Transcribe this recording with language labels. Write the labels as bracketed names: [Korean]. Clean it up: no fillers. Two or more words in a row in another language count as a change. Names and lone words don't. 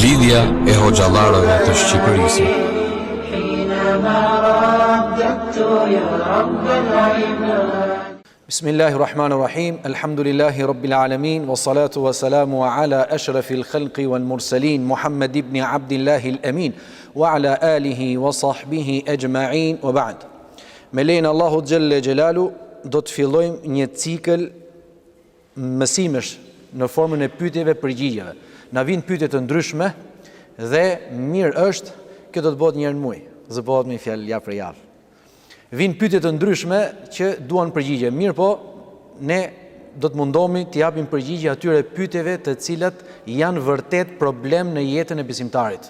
[Albanian] Shtëpia e Hoxhallarëve të Shqipërisë. [Arabic] بسم الله الرحمن الرحيم. الحمد لله رب العالمين والصلاة والسلام على أشرف الخلق والمرسلين محمد بن عبد الله الأمين وعلى آله وصحبه أجمعين وبعد. [Albanian] Me lejen Allahu [Arabic] جل جلاله [Albanian] do të fillojmë një cikël mësimesh në formën e pyetjeve përgjigjeve. Na vijnë pyetje të ndryshme dhe mirë është që do të bëhet një herë në muaj, zë bëhet me fjalë javë për javë. Vijnë pyetje të ndryshme që duan përgjigje, mirë po ne do të mundohemi të japim përgjigje atyre pyetjeve të cilat janë vërtet problem në jetën e besimtarit.